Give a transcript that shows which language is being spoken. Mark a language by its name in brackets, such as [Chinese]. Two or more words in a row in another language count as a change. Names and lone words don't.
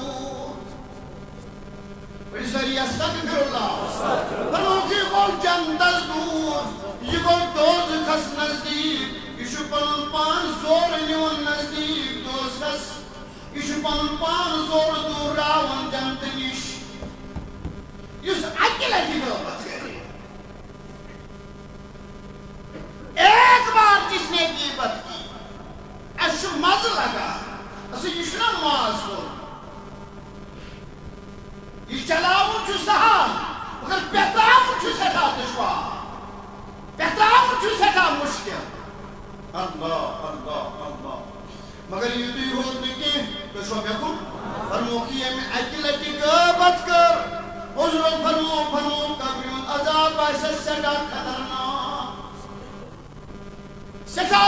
[Arabic] استغفر اللہ [Kashmiri] فرموکھ یہ گوٚو جنتس دور یہ گوٚو دوزخس نزدیک یہ چھُ پنُن پان زورٕ نِوان نزدیک دوزخس یہ چھُ پنُن پان زورٕ دوٗراوان جنتہٕ نِش یُس اکہِ لٹہِ غٲبت کرِ [Urdu] ایک بار جس نے غیبت کی [Kashmiri] اَسہِ چھُ مزٕ لگان اَسہِ یہِ چھُنہ ماز کوٚر یہ چلاؤن چھُ سہل مگر پٮ۪تراوُن چھُ سٮ۪ٹھاہ دُشوار پٮ۪تراوُن چھُ سٮ۪ٹھاہ مُشکِل [Arabic] اللہ اللہ اللہ [Kashmiri] مگر یُتُے ہوت نہٕ کینٛہہ تُہۍ چھُوا مےٚ کُن فرموکھ ییٚمہِ اَکہِ لٹہِ غٲبت کٔر حضرت فرموکھ قبرِ ہُنٛد عذاب آسٮ۪س سٮ۪ٹھاہ خطرناک سٮ۪ٹھاہ